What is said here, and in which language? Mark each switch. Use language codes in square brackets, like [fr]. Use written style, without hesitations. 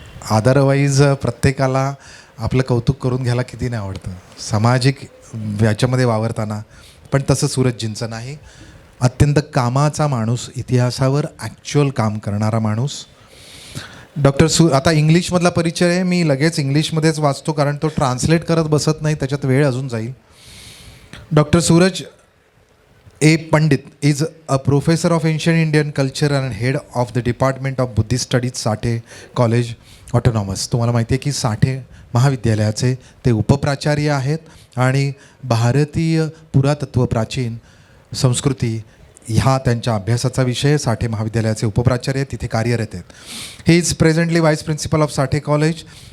[mr] Otherwise प्रत्येकाला आपलं कौतुक करून घ्यायला किती नाही आवडतं सामाजिक याच्यामध्ये वावरताना, पण तसं सूरजजींचं नाही. अत्यंत कामाचा माणूस, इतिहासावर ॲक्च्युअल काम करणारा माणूस. आता इंग्लिशमधला परिचय आहे, मी लगेच इंग्लिशमध्येच वाचतो कारण तो ट्रान्सलेट करत बसत नाही, त्याच्यात वेळ अजून जाईल. Doctor Suraj A. [en] Pandit is a professor of ancient Indian culture and head of the Department of Buddhist Studies, Sathe college autonomous. [mr] तुम्हाला माहिती आहे की साठे महाविद्यालयाचे ते उपप्राचार्य आहेत आणि भारतीय पुरातत्व, प्राचीन संस्कृती ह्या त्यांच्या अभ्यासाचा विषय. साठे महाविद्यालयाचे उपप्राचार्य तिथे कार्यरत आहेत. [en] He is presently vice principal of Sathe college.